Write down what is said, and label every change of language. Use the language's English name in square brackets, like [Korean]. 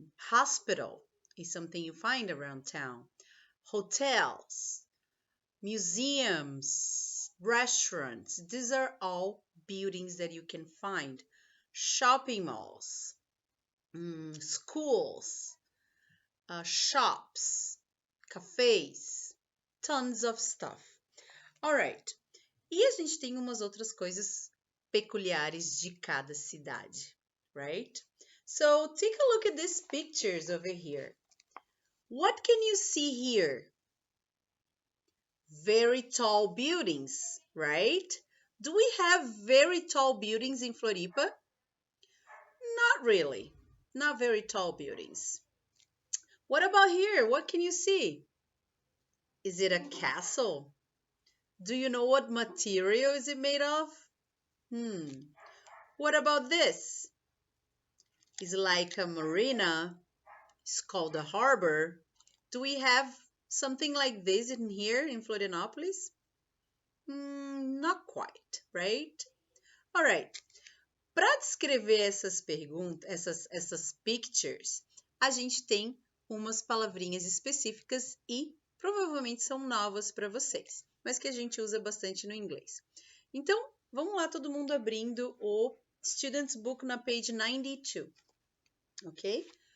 [English] Hospital is something you find around town. Hotels, museums, restaurants. These are all buildings that you can find. Shopping malls, schools, shops, cafes, tons of stuff. All right. [Portuguese] E a gente tem umas outras coisas peculiares de cada cidade, right? [English] So take a look at these pictures over here. What can you see here? Very tall buildings, right? Do we have very tall buildings in Floripa? Not really. Not very tall buildings. What about here? What can you see? Is it a castle? Do you know what material is it made of? What about this? It's like a marina. It's called a harbor. Do we have something like this in here in Florianópolis? Not quite, right? All right. [Portuguese] Para descrever essas perguntas, essas pictures, a gente tem umas palavrinhas específicas e provavelmente são novas para vocês, mas que a gente usa bastante no inglês. Então, vamos lá, todo mundo abrindo o Student's Book na [English] page 92, [Portuguese] ok?